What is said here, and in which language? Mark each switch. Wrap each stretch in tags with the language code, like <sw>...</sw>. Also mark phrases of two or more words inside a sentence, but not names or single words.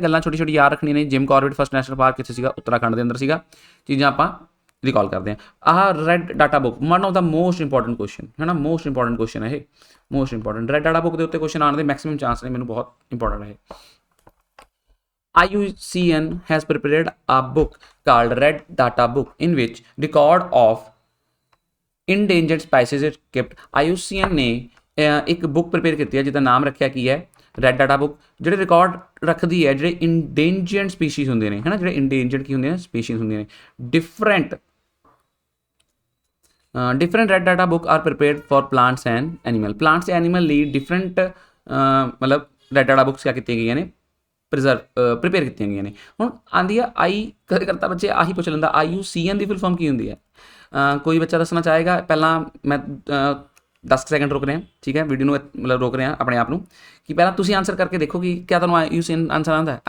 <pa>ਗੱਲਾਂ ਛੋਟੀ ਛੋਟੀ ਯਾਦ ਰੱਖਣੀਆਂ ਨੇ, ਜਿਮ ਕਾਰਬੇਟ ਫਸਟ ਨੈਸ਼ਨਲ ਪਾਰਕ ਕਿੱਥੇ ਸੀਗਾ, ਉੱਤਰਾਖੰਡ ਦੇ ਅੰਦਰ ਸੀਗਾ, ਚੀਜ਼ਾਂ ਆਪਾਂ ਰਿਕਾਲ ਕਰਦੇ ਹਾਂ। ਆਹ ਰੈੱਡ ਡਾਟਾ ਬੁੱਕ,</pa> <en>one of the most important question</en> <pa>ਹੈ ਨਾ,</pa> <en>most important question</en> <pa>ਹੈ ਇਹ,</pa> <en>most important.</en> <pa>ਰੈੱਡ ਡਾਟਾ ਬੁੱਕ ਦੇ ਉੱਤੇ ਕੁਐਸਚਨ ਆਉਣ ਦੇ</pa> <en>maximum chance</en> <pa>ਨੇ, ਮੈਨੂੰ ਬਹੁਤ ਇੰਪੋਰਟੈਂਟ ਹੈ।</pa> <en>IUCN has prepared a book called Red Data Book in which record of endangered species is kept.</en> <pa>IUCN ਨੇ ਇੱਕ</pa> <en>book prepare</en> <pa>ਕੀਤੀ ਹੈ ਜਿਹਦਾ ਨਾਮ ਰੱਖਿਆ ਕੀ ਹੈ, ਰੈੱਡ ਡਾਟਾ ਬੁੱਕ, ਜਿਹੜੇ ਰਿਕਾਰਡ ਰੱਖਦੀ ਹੈ ਜਿਹੜੇ</pa> <en>endangered species</en> <pa>ਹੁੰਦੇ ਨੇ ਹੈ ਨਾ, ਜਿਹੜੇ ਇੰਡੇਂਜਰਡ ਕੀ ਹੁੰਦੇ ਨੇ, ਸਪੀਸੀਜ਼ ਹੁੰਦੀਆਂ ਨੇ।</pa> <en>different red data book are prepared for plants and animal, plants ਤੇ animal ਲਈ different ਮਤਲਬ ਰੈੱਡ ਡਾਟਾ ਬੁੱਕਸ</en> <pa>ਕਿਆ ਕੀਤੀਆਂ ਗਈਆਂ ਨੇ, ਪ੍ਰਿਪੇਅਰ ਕੀਤੀਆਂ ਗਈਆਂ ਨੇ। ਹੁਣ ਆਉਂਦੀ ਆ ਕਦੇ ਕਰਤਾ ਬੱਚੇ ਆਹੀ ਪੁੱਛ ਲੈਂਦਾ IUCN ਦੀ ਫੁੱਲ ਫਾਰਮ ਕੀ ਹੁੰਦੀ ਹੈ, ਕੋਈ ਬੱਚਾ ਦੱਸਣਾ ਚਾਹੇਗਾ। ਪਹਿਲਾਂ ਮੈਂ 10 ਸੈਕਿੰਡ ਰੁਕ ਰਿਹਾ, ਠੀਕ ਹੈ, ਵੀਡੀਓ ਨੂੰ ਮਤਲਬ ਰੋਕ ਰਿਹਾ ਆਪਣੇ ਆਪ ਨੂੰ, ਕਿ ਪਹਿਲਾਂ ਤੁਸੀਂ ਆਨਸਰ ਕਰਕੇ ਦੇਖੋ ਕਿ ਕਿਆ ਤੁਹਾਨੂੰ IUCN ਆਨਸਰ ਆਉਂਦਾ ਹੈ।</pa>